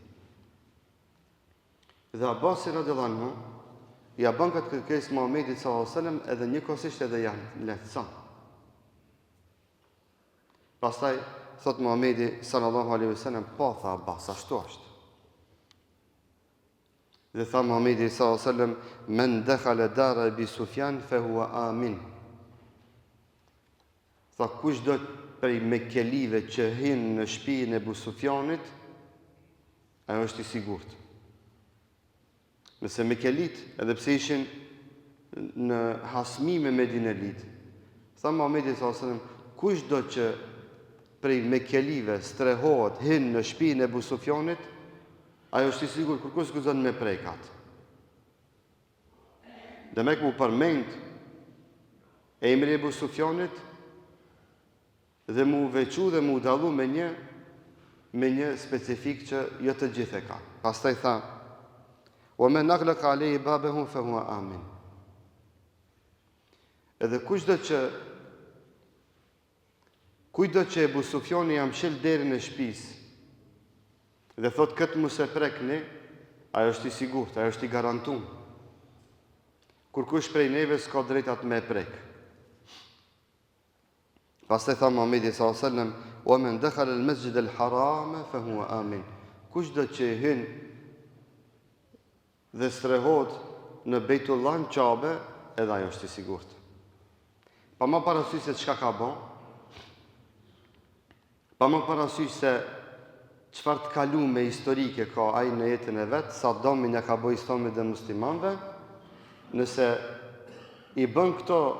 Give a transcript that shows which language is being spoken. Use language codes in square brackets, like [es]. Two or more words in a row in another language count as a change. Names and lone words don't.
[sq] Dhe Abbasi [ar] رضي الله عنه [sq] ja bën këtë kërkesë Muhamedit [ar] صلى الله عليه وسلم [sq] edhe njëkohësisht edhe ja lehtëson. Pastaj thot Muhamedi [ar] صلى الله عليه وسلم: [sq] "Po tha Abbas, ashtu është." Dhe tha Muhamedi [ar] صلى الله عليه وسلم: "من دخل دار أبي سفيان فهو آمن." [sq] Tha kushdo prej Mekelive që hin në shtëpinë e Ebu Sufjanit, ajo është i sigurt. Nëse Mekelit, edhe pse ishin në hasmi me Medinelit, tha Muhamedi [ar] صلى الله عليه وسلم, [sq] kushdo që prej Mekelive strehohet hin në shtëpinë e Ebu Sufjanit, ajo është i sigurt, kërkush guxon me prekat. Dhe me ku përmend emri Ebu Sufjanit dhe mu veçu dhe mu dallu me një specifik që jo të gjithë e ka. Pastaj tha: [ar] "ومن أغلق عليه بابه فهو آمن." [sq] Edhe kujdo që Ebu Sufjani jam shel derën e shtëpisë dhe thot këtë mos e prekni, ajo është i sigurt, ajo është i garantuar. Kur kush prej neve s'ka drejt atë me prek. Pastaj tha Muhamedi [ar] صلى الله عليه وسلم: "ومن دخل المسجد الحرام فهو آمن." [sq] Kushdo që hyn dhe strehohet në Bejtullah në Qabe, edhe ajo është i sigurt. Pa më parasysh se çka ka bën, pa më parasysh se çfarë të kalume historike ka ai në jetën e vet, sa domin ja ka bëj Islamit dhe muslimanëve, nëse i bën këto